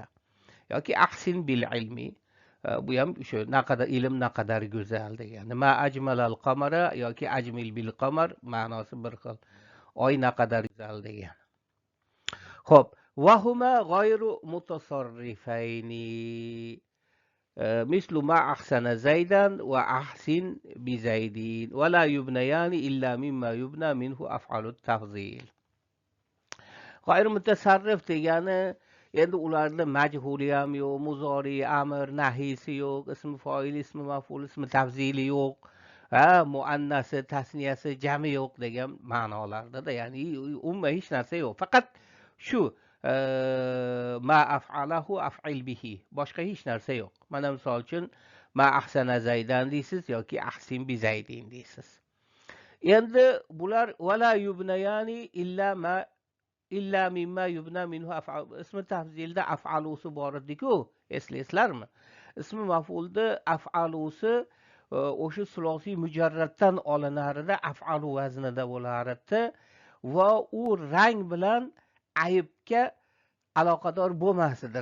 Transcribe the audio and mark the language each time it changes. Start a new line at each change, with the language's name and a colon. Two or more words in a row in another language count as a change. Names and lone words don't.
Uzbek: Yoki
Arabic: أحسن بالعلم,
Uzbek: bu ham o'sha naqadar ilm naqadar go'zal degani.
Arabic: ما أجمل القمر
Uzbek: yoki
Arabic: أجمل بالقمر
Uzbek: ma'nosi bir xil. Oy naqadar go'zal degan.
Arabic: Xo'p, وهما غير متصرفين. مثل ما أحسن زيدا وأحسن بزيدين ولا يبنيان إلا مما يبنى منه أفعال التفضيل. غير متصرف
Uzbek: degani endi ularda majhuli ham yo'q, muzori, amr, nahisi yo'q, ism foil, ism maf'ul, ism tafzili yo'q, muannasi, tasniyasi, jami yo'q degan ma'nolarda, ya'ni umuman hech narsa yo'q. Faqat shu
Arabic: ما أفعله أفعل به,
Uzbek: boshqa hech narsa yo'q. Mana misol uchun
Arabic: ما أحسن زيدا
Uzbek: deysiz yoki
Arabic: أحسن بزيد
Uzbek: deysiz. Endi bular
Arabic: ولا يبنيان إلا مما يبنى منه أفعل.
Uzbek: Ismi tafzilda af'alusi bor edi-ku, eslaysizlarmi? Ismi maf'ulda af'alusi o'sha sulosiy mujarraddan olinarida, af'alu vaznida bo'lardi va u rang bilan aybga aloqador bo'lmas edi.